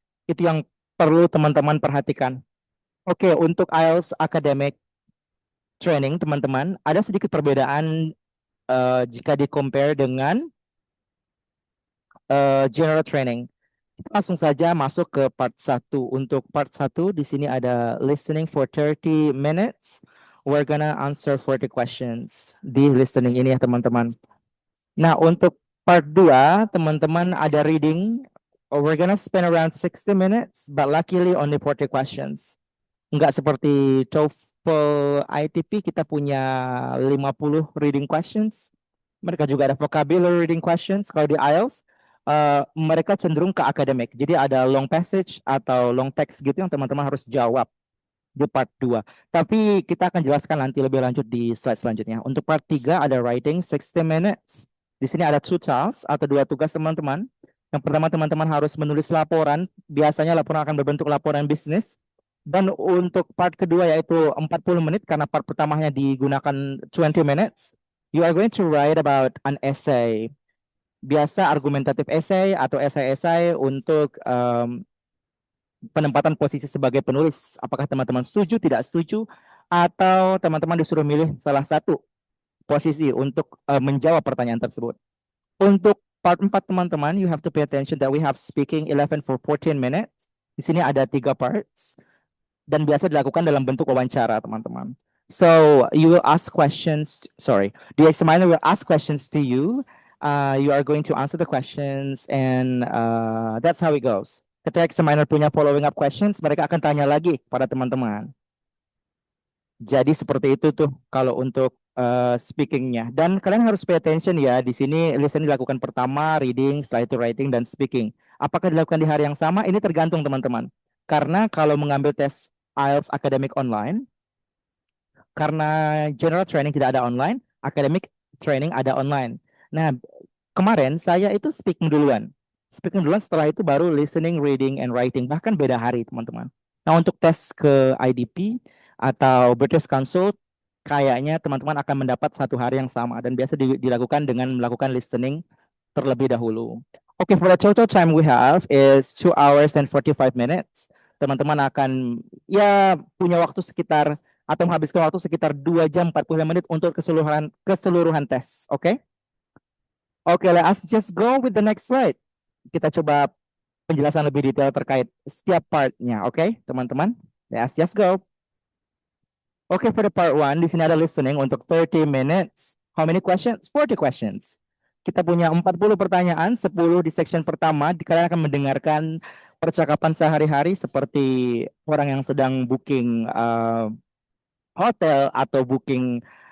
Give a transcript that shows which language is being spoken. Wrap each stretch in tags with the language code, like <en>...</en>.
<id>Itu yang perlu teman-teman perhatikan. Oke, untuk IELTS academic training teman-teman, ada sedikit perbedaan jika di-compare dengan general training. Kita langsung saja masuk ke part 1. Untuk part 1 di sini ada listening for 30 minutes.</id> <en>We're gonna answer 40 questions</en> <id>di listening ini ya teman-teman. Nah, untuk part 2 teman-teman ada reading.</id> <en>We're gonna spend around 60 minutes, but luckily only 40 questions.</en> <id>Enggak seperti TOEFL ITP, kita punya 50 reading questions. Mereka juga ada vocabulary reading questions. Kalau di IELTS, mereka cenderung ke akademik. Jadi ada long passage atau long text gitu yang teman-teman harus jawab di part 2. Tapi kita akan jelaskan nanti lebih lanjut di slide selanjutnya. Untuk part 3 ada writing 60 minutes. Di sini ada 2 tasks atau 2 tugas teman-teman. Yang pertama teman-teman harus menulis laporan. Biasanya laporan akan berbentuk laporan bisnis. Dan untuk part kedua yaitu 40 menit karena part pertamanya digunakan 20 minutes.</id> <en>You are going to write about an essay.</en> <id>Biasa argumentatif essay atau esai-esai untuk penempatan posisi sebagai penulis. Apakah teman-teman setuju, tidak setuju, atau teman-teman disuruh milih salah satu posisi untuk menjawab pertanyaan tersebut. Untuk part 4 teman-teman,</id> <en>you have to pay attention that we have speaking 11 for 14 minutes.</en> <id>Di sini ada 3 parts dan biasa dilakukan dalam bentuk wawancara teman-teman.</id> <en>So you will ask questions, the examiner will ask questions to you. You are going to answer the questions and that's how it goes.</en> <id>Ketika examiner punya</id> <en>following up questions,</en> <id>mereka akan tanya lagi pada teman-teman. Jadi seperti itu tuh kalau untuk speakingnya. Dan kalian harus</id> <en>pay attention</en> <id>ya. Di sini listening dilakukan pertama, reading, setelah itu writing dan speaking. Apakah dilakukan di hari yang sama? Ini tergantung teman-teman. Karena kalau mengambil tes IELTS academic online, karena general training tidak ada online, academic training ada online. Nah, kemarin saya itu speaking duluan. Speaking duluan, setelah itu baru listening, reading, and writing. Bahkan beda hari, teman-teman. Nah, untuk tes ke IDP atau British Council, kayaknya teman-teman akan mendapat 1 hari yang sama. Dan biasa dilakukan dengan melakukan listening terlebih dahulu.</id> <en>Oke, for the total time we have is 2 hours and 45 minutes.</en> <id>Teman-teman akan ya punya waktu sekitar atau menghabiskan waktu sekitar 2 jam 45 menit untuk keseluruhan tes. Oke?</id> <en>Oke, let us just go with the next slide.</en> <id>Kita coba penjelasan lebih detail terkait setiap partnya.</id> <en>Oke, teman-teman? Let us just go. Oke, for the part 1,</en> <id>di sini ada listening untuk</id> <en>30 minutes. How many questions? 40 questions.</en> <id>Kita punya 40 pertanyaan, 10 di section pertama. Kalian akan mendengarkan percakapan sehari-hari seperti orang yang sedang booking hotel atau booking</id>